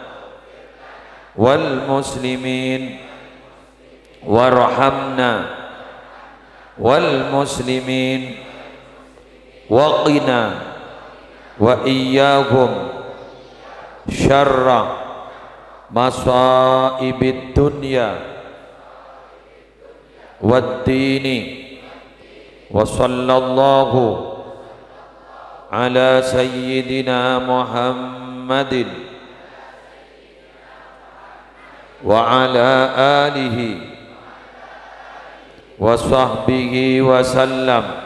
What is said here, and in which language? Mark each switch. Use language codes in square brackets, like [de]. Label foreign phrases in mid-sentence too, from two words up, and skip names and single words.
[ar] والمسلمين وارحمنا والمسلمين وقنا وإياهم شر مصائب الدنيا والدين وصلى الله على سيدنا محمد وعلى آله وصحبه وسلم.